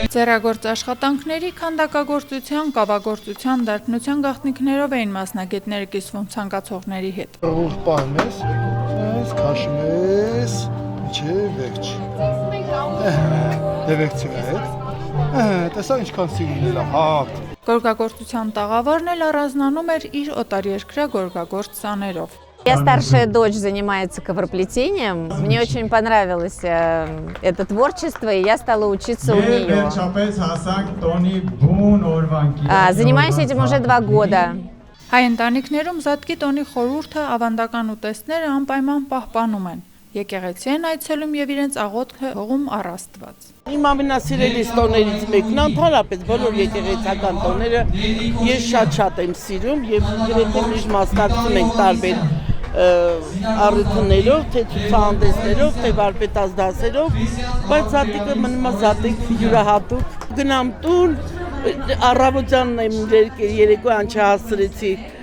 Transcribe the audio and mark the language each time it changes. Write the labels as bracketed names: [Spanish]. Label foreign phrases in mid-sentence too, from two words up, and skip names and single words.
[Armenian] Ձեռագործ աշխատանքների, քանդակագործության, կավագործության, դարբնության գաղտնիքներով էին մասնագետները կիսվում ցանկացողների հետ։ Ուղ պահում ես, քաշում ես, ինչե վերջ։ Դեվեկցիա հետ։ Տեսա ինչքան սիրուն է, հատ։ Գորգագործության տաղավարն էլ առանձնանում էր իր օտարերկրյա գորգագործ սաներով։ [Russian] Моя старшая дочь занимается ковроплетением. Мне очень понравилось это творчество, и я стала учиться у нее. Занимаюсь этим уже 2 года. [Armenian] Հայ ընտանիքներում Զատկի տոնի խորհուրդը, ավանդական ուտեստները անպայման պահպանում են։ Եկեղեցի են այցելում եւ իրենց աղոթքը հողում առ Աստված։ Իմ ամենասիրելի տոներից մեկն ընդհանրապես բոլոր եկեղեցական տոները ես շատ եմ սիրում եւ գրեթե միշտ մասնակցում ենք տարբեր առիթներով, թե ցուցահանդեսներով, թե վարպետաց դասերով, բայց Զատիկը մնում է Զատիկ յուրահատուկ։ Գնամ տուն, առավոտյանն եմ ներկել, երեկոյան չհասցրեցի